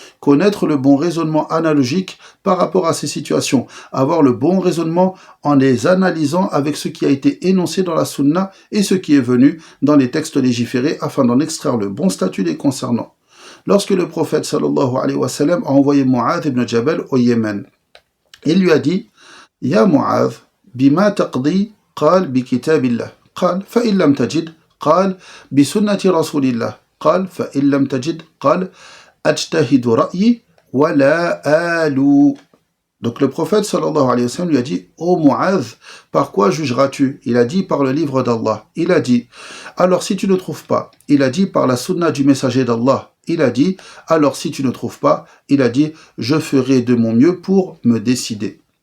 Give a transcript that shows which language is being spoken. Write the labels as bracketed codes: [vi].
[fr] Connaître le bon raisonnement analogique par rapport à ces situations, avoir le bon raisonnement en les analysant avec ce qui a été énoncé dans la sunna et ce qui est venu dans les textes légiférés afin d'en extraire le bon statut les concernant. Lorsque le prophète sallallahu alayhi wa sallam a envoyé Mu'adh ibn Jabal au Yémen, il lui a dit: [ar] يا معاذ بما تقضي؟ قال بكتاب الله. قال فإن لم تجد؟ قال بسنة رسول الله. قال فإن لم تجد؟ قال أجتهد رأيي ولا آلو. [fr] Donc le prophète sallallahu alayhi wa sallam lui a dit: Ô Mu'adh, par quoi jugeras-tu? Il a dit: par le livre d'Allah. Il a dit: alors si tu ne trouves pas? Il a dit: par la sunna du messager d'Allah. Il a dit: alors si tu ne trouves pas? Il a dit: je ferai de mon mieux pour me décider.